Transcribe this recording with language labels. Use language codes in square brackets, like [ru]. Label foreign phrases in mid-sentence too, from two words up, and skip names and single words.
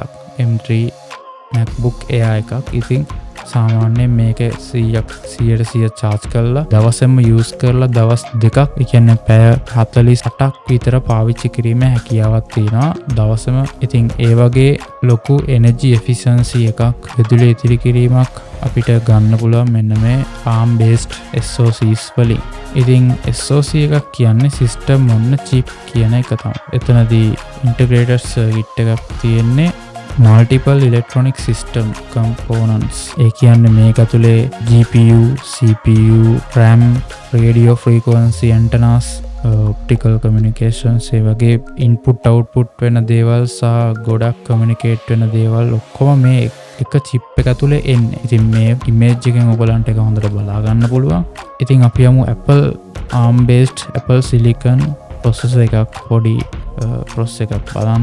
[si] M3 MacBook Air එකක්. ඉතින් සාමාන්‍යයෙන් මේක 100% charge කරලා දවසෙම use කරලා දවස් දෙකක්, ඒ කියන්නේ පැය 48ක් විතර පාවිච්චි කිරීමේ හැකියාවක් තියෙනවා දවසම. ඉතින් ඒ වගේ ලොකු [en] energy efficiency [si] එකක් විදුලි ඉතිරි කිරීමක් අපිට ගන්න පුළුවන් මෙන්න මේ [en] ARM based SoCs [si] වලින්. ඉතින් SoC එකක් කියන්නේ [en] system on a chip [si] කියන එක තමයි. එතනදී [en] integrated circuit [si] එකක් තියෙන්නේ [en] multiple electronic system components. [si] ඒ කියන්නේ මේක ඇතුලේ [en] GPU, CPU, RAM, radio frequency antennas, optical communications, [si] ඒ වගේ [en] input output [si] වෙන දේවල් සහ ගොඩක් communicate වෙන දේවල් ඔක්කොම මේ එක chip එක ඇතුලේ එන්නේ. ඉතින් මේ image එකෙන් ඔයගලන්ට එක හොඳට බලා ගන්න පුළුවන්. ඉතින් අපි යමු [en] Apple ARM based Apple Silicon processor [si] එකක් පොඩි processor එකක් බලන්න.